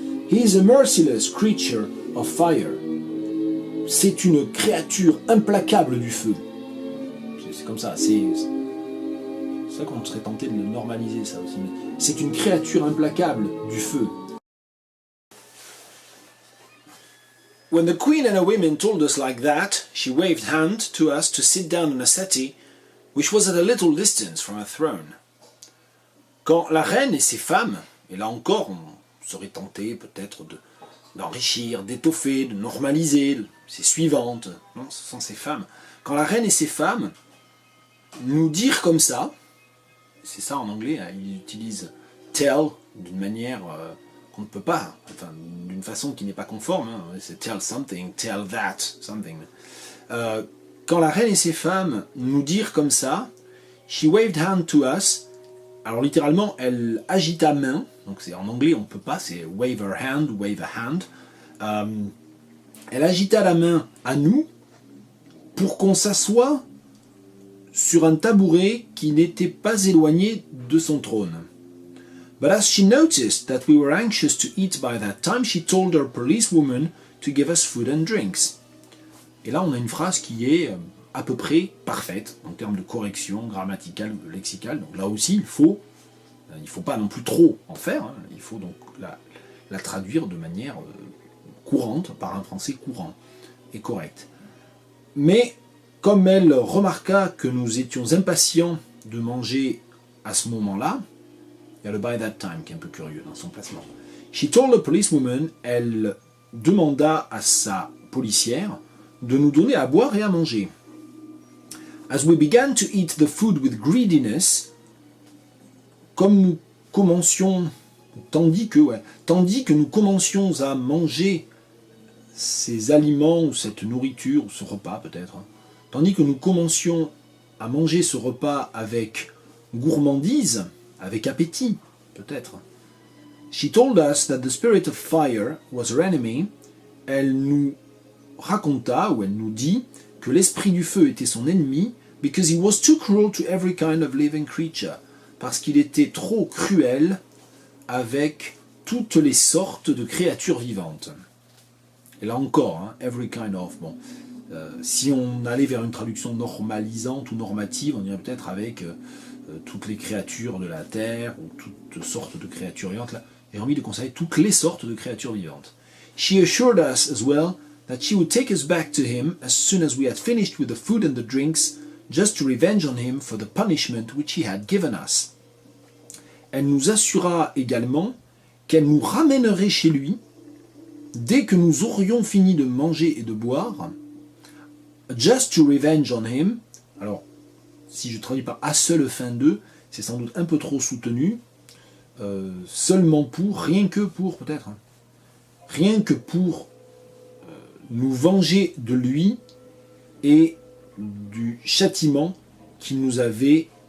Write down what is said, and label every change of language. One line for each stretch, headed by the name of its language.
English: He is a merciless creature of fire.
French: C'est une créature implacable du feu. C'est comme ça, c'est ça qu'on serait tenté de le normaliser, ça aussi. Mais c'est une créature implacable du feu.
English: When the queen and her women told us like that, she waved hand to us to sit down on a settee, which was at a little distance from her throne.
French: Quand la reine et ses femmes, et là encore on serait tenté peut-être d'enrichir, d'étoffer, de normaliser ses suivantes, non, ce sont ses femmes. Quand la reine et ses femmes nous dirent comme ça, c'est ça en anglais, hein, ils utilisent tell d'une manière qu'on ne peut pas, enfin d'une façon qui n'est pas conforme, hein, c'est tell something, tell that, something. Quand la reine et ses femmes nous dirent comme ça,
English: she waved hand to us,
French: alors littéralement elle agita main, donc c'est en anglais on ne peut pas, c'est wave her hand, wave a hand, elle agita la main à nous pour qu'on s'assoie sur un tabouret qui n'était pas éloigné de son trône.
English: But as she noticed that we were anxious to eat by that time, she told her policewoman to give us food and drinks.
French: Et là, on a une phrase qui est à peu près parfaite en termes de correction grammaticale, lexicale. Donc là aussi, il faut pas non plus trop en faire. Hein. Il faut donc la traduire de manière courante, par un français courant et correct. Mais comme elle remarqua que nous étions impatients de manger à ce moment-là, il y a le
English: by that time
French: qui est un peu curieux dans son placement.
English: She told the policewoman,
French: elle demanda à sa policière de nous donner à boire et à manger.
English: As we began to eat the food with greediness,
French: comme nous commencions, tandis que nous commencions à manger ces aliments ou cette nourriture, ou ce repas peut-être, tandis que nous commencions à manger ce repas avec gourmandise, avec appétit, peut-être.
English: She told us that the spirit of fire was her enemy.
French: Elle nous raconta, ou elle nous dit, que l'esprit du feu était son ennemi,
English: because he was too cruel to every kind of living creature,
French: parce qu'il était trop cruel avec toutes les sortes de créatures vivantes. Et là encore, hein, every kind of, bon, si on allait vers une traduction normalisante ou normative, on dirait peut-être avec toutes les créatures de la terre, ou toutes sortes de créatures vivantes, là, et envie de conseiller toutes les sortes de créatures vivantes.
English: She assured us as well that she would take us back to him as soon as we had finished with the food and the drinks, just to revenge on him for the punishment which he had given us.
French: Elle nous assura également qu'elle nous ramènerait chez lui dès que nous aurions fini de manger et de boire,
English: just to revenge on him.
French: Alors, si je traduis par à seule fin d'eux, c'est sans doute un peu trop soutenu, seulement pour, rien que pour peut-être, hein, rien que pour nous venger de lui et du châtiment qu'il nous avait.